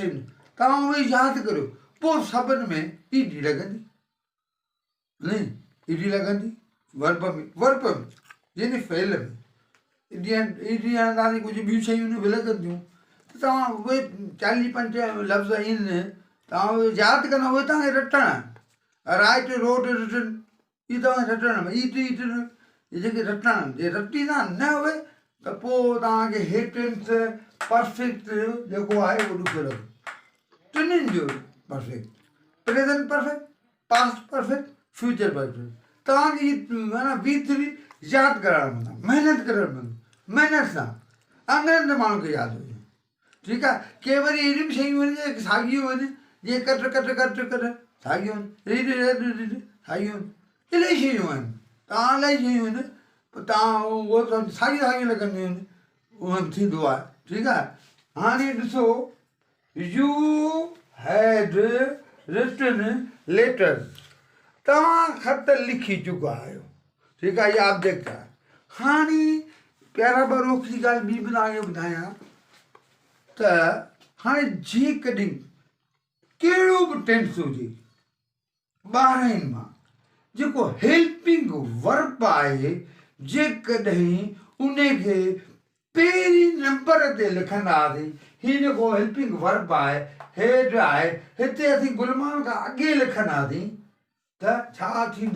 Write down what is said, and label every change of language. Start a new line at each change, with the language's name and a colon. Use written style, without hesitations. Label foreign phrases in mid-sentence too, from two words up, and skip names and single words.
Sindhi: आहिनि तव्हां उहे यादि करियो पोइ सभिनि में ईडी लॻंदी न ईडी लॻंदी वर्ब में यानी फ़ेल में ईडी हाणे तव्हांजी कुझु ॿियूं शयूं बि लॻंदियूं त तव्हां उहे 40-50 लफ़्ज़ आहिनि तव्हां उहे यादि कंदा उहे तव्हांखे रटणा आहिनि
English: write wrote written
Sindhi: इहे तव्हांखे रटणा ईट इहे जेके रटणा आहिनि जे रटींदा न उहे त पोइ तव्हांखे हेटेंस परफेक्ट जेको आहे उहो ॾुखियो लॻो टिनिनि जो
English: perfect present perfect, past perfect, future perfect.
Sindhi: तव्हांजी माना V3 यादि करणु पवंदो, महिनत करणु पवंदो, महिनत सां अंग्रेज़ माण्हू खे यादि हुजे। ठीकु आहे। के वरी अहिड़ियूं बि शयूं आहिनि जेके साॻियूं आहिनि, जीअं कट साॻियूं आहिनि, रीड साॻियूं आहिनि, इलाही शयूं आहिनि। तव्हां इलाही शयूं आहिनि, पोइ तव्हां उहो साॻियूं लॻंदियूं आहिनि, उहो थींदो आहे। ठीकु आहे। हाणे ॾिसो,
English: you had written letters,
Sindhi: तव्हां ख़त लिखी चुका आहियो। ठीकु आहे, इहा ऑब्जेक्ट आहे। हाणे प्यारा ॿार ओखरी ॻाल्हि ॿी बि तव्हांखे ॿुधायां त हाणे जेकॾहिं कहिड़ो बि टेंस हुजे 12 मां, जेको
English: helping verb
Sindhi: आहे, जेकॾहिं उनखे पहिरीं नंबर ते लिखंदासीं, हीउ जेको
English: helping verb
Sindhi: आहे, हेड आहे, हिते असीं गुलमान खां अॻे लिखंदासीं त छा थींदो?